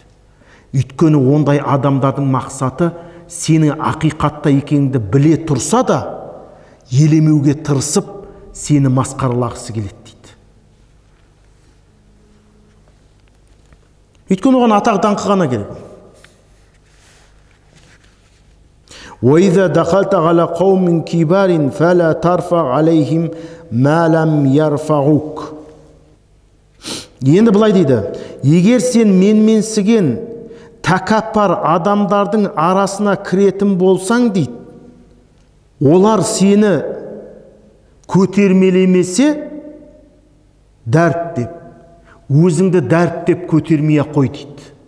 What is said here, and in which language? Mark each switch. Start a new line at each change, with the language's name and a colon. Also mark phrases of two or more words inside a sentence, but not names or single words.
Kazakh: Өйткені ондай адамдардың мақсаты сенің ақиқатта екеніңді біле тұрса да елемеуге тырысып сені масқаралағысы келеді дейді. Өйткені оған атақ даңқы ғана керек.
Arabic: وَإِذَا دَخَلْتَ عَلَى قَوْمٍ كِبَارٍ فَلَا تَرْفَعْ عَلَيْهِمْ مَا لَمْ يَرْفَعُوكَ.
Kazakh: Енді былай дейді, егер сен менменсіген тәкаппар адамдардың арасына кіретін болсаң дейді, олар сені көтермелемесе дәріптеп, өзіңді дәріптеп көтермей қой дейді.